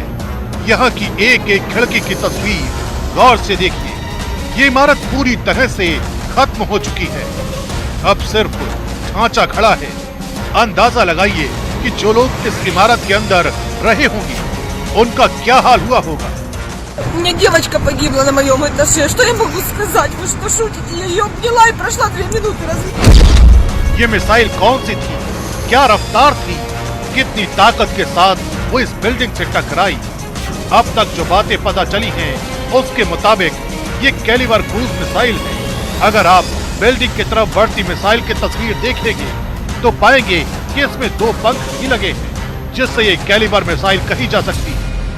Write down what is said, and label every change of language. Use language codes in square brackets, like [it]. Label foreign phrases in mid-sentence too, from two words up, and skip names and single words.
[hi] यहाँ की एक एक खिड़की की तस्वीर गौर से देखिए। ये इमारत पूरी तरह से खत्म हो चुकी है। अब सिर्फ ढांचा खड़ा है। अंदाजा लगाइए कि जो लोग इस इमारत के अंदर रहे होंगे उनका क्या हाल हुआ होगा। [ru] У меня девочка погибла на моем этаже. Что я могу сказать? Вы что, шутите? Я ее обняла и прошла 2 минуты. [hi] ये मिसाइल कौन सी थी? क्या रफ्तार थी? कितनी ताकत के साथ वो इस बिल्डिंग से टकराई? अब तक जो बातें पता चली हैं, उसके मुताबिक ये कैलिबर [en] cruise missile [hi] है। अगर आप बिल्डिंग की तरफ बढ़ती मिसाइल की तस्वीर देखेंगे तो पाएंगे कि इसमें 2 पंख भी लगे हैं, जिससे ये कैलिबर मिसाइल कही जा सकती है।